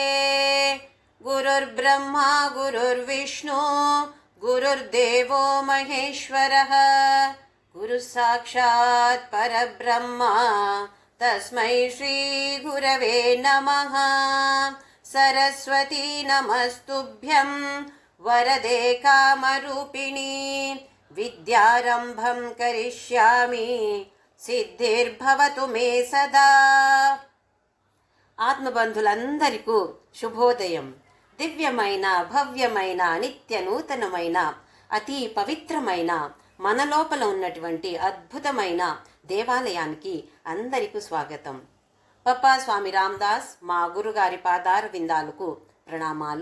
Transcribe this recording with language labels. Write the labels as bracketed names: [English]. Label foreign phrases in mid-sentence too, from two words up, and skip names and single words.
[Sanskrit] गुरुर्ब्रह्मा गुरुर्विष्णु गुरुर्देवो महेश्वरः गुरुसाक्षात् परब्रह्मा तस्मै श्रीगुरवे नमः। सरस्वती नमस्तुभ्यं वरदे कामरूपिणी विद्यारम्भं करिष्यामि सिद्धिर्भवतु मे सदा। [Telugu] ఆత్మబంధులందరికీ శుభోదయం. దివ్యమైన భవ్యమైన నిత్య నూతనమైన అతి పవిత్రమైన మన లోపల ఉన్నటువంటి అద్భుతమైన దేవాలయానికి అందరికీ స్వాగతం. పప్పా స్వామి రామదాస్ మా గురుగారి పాదార విందాలకు ప్రణామాలు.